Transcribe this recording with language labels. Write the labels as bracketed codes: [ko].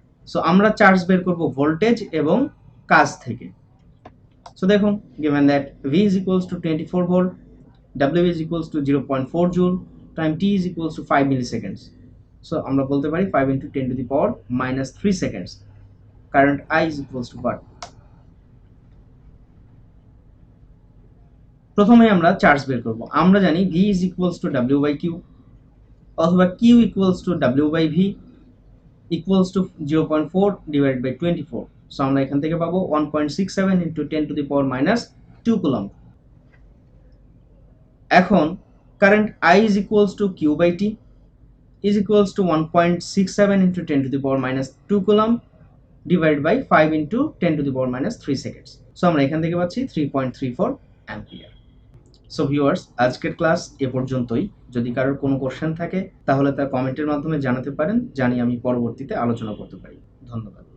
[bn] So আমরা charge বের করব ভোল্টেজ এবং কাজ থেকে। সো দেখুন, [en] given that V is equals to 24 volt, W is equals to 0.4 joule, time T is equals to 5 milliseconds. So [bn] আমরা বলতে পারি [en] 5 into 10 to the power minus 3 seconds. Current I is equals to what? [bn] প্রথমে আমরা charge বের করব। আমরা জানি [en] V is equals to W by Q অথবা Q equals to W by V equals to 0.4 divided by 24. So [bn] আমরা এখান থেকে পাবো [en] 1.67 into 10 to the power minus 2 coulomb. এখন current I is equals to Q by T is equals to 1.67 into 10 to the power minus 2 coulomb divided by 5 into 10 to the power minus 3 seconds. [bn] So আমরা এখান থেকে পাচ্ছি 3.34 ampere. So viewers, আজকের class এ পর্যন্তই। যদি কারোর কোনো কোশ্চেন থাকে তাহলে তা কমেন্টের মাধ্যমে জানাতে পারেন, জানি আমি পরবর্তীতে আলোচনা করতে পারি। ধন্যবাদ।